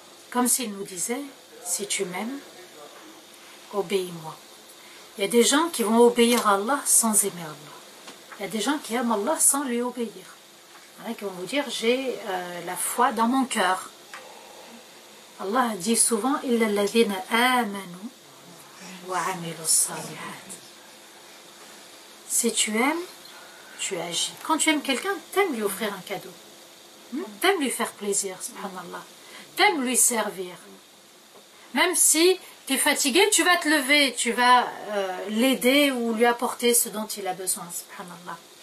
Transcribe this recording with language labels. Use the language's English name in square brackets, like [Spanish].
[French] Comme s'il nous disait, si tu m'aimes, obéis-moi. Il y a des gens qui vont obéir à Allah sans aimer Allah. Il y a des gens qui aiment Allah sans lui obéir. Il y en a qui vont vous dire, j'ai la foi dans mon cœur. Allah dit souvent, [Arabic] إِلَّا الَّذِينَ آمَنُوا وَعَمِلُوا الصَّالِحَاتِ. [French] Si tu aimes, tu agis. Quand tu aimes quelqu'un, t'aimes lui offrir un cadeau. T'aimes lui faire plaisir, subhanallah. T'aimes lui servir. Même si tu es fatigué, tu vas te lever, tu vas l'aider ou lui apporter ce dont il a besoin, subhanallah.